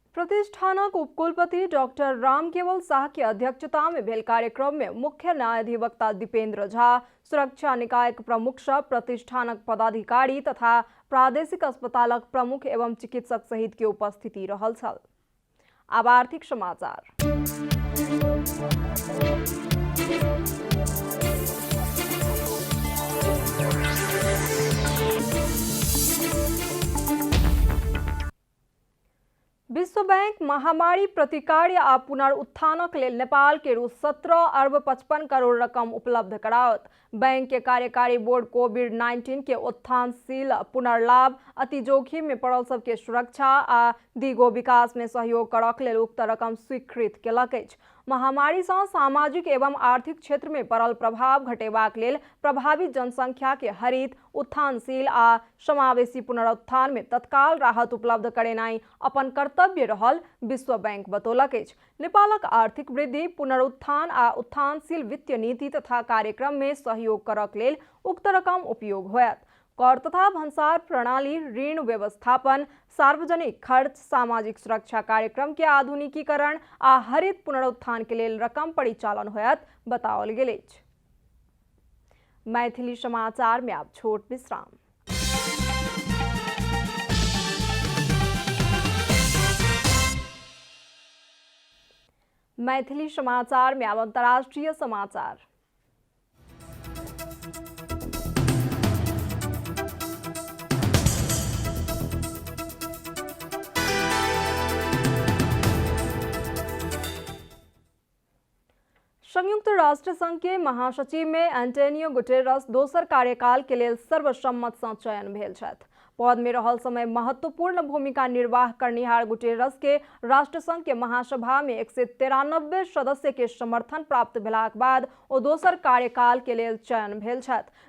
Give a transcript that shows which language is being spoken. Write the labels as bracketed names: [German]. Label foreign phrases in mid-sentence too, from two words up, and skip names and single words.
[Maithili] प्रतिष्ठानक उपकुलपति डॉक्टर रामकेवल शाह की अध्यक्षता में भेल कार्यक्रम में मुख्य न्यायाधिवक्ता दीपेंद्र झा, सुरक्षा निकायक प्रमुख सब, प्रतिष्ठानक पदाधिकारी तथा प्रादेशिक अस्पतालक प्रमुख एवं चिकित्सक सहित की उपस्थिति रहल छल। अब आर्थिक समाचार। विश्व बैंक महामारी प्रतिकार आ पुनरुत्थानक लेल नेपाल के रु 17 अर्ब 55 करोड़ रकम उपलब्ध कराओत। बैंक के कार्यकारी बोर्ड कोविड-19 के उत्थानशील पुनर्लाभ, अति जोखिम में पड़ल सबके सुरक्षा आ दिगो विकास में सहयोग करक लेल उक्त रकम स्वीकृत केलक अछि। महामारी से सामाजिक एवं आर्थिक क्षेत्र में पड़ल प्रभाव घटेबाक लेल प्रभावित जनसंख्या के हरित, उत्थानशील आ समावेशी पुनरुत्थान में तत्काल राहत उपलब्ध करेनाई अपन कर्तव्य रहल विश्व बैंक बतौलक अछि। नेपालक आर्थिक वृद्धि, पुनरुत्थान आ उत्थानशील वित्तीय नीति तथा कार्यक्रम में सहयोग करक लेल उक्त रकम उपयोग होयत। कर तथा भन्सार प्रणाली, ऋण व्यवस्थापन, सार्वजनिक खर्च, सामाजिक सुरक्षा कार्यक्रम के आधुनिकीकरण आ हरित पुनरुत्थान के लेल रकम परिचालन होयत बताओल गेल अछि। मैथिली समाचार में अब छोट विश्राम। मैथिली समाचार में अब अंतर्राष्ट्रीय समाचार। संयुक्त राष्ट्र संघ के महासचिव में एंटोनियो गुटेरस दोसर कार्यकाल के लेल सर्वसम्मत से चयन भेल छथि। पद में रहल समय महत्वपूर्ण भूमिका निर्वाह करनिहार गुटेरस के राष्ट्रसंघ के महासभा में 193 सदस्य के समर्थन प्राप्त भेलाक बाद ओ दोसर कार्यकाल के लेल चयन भेल छथि।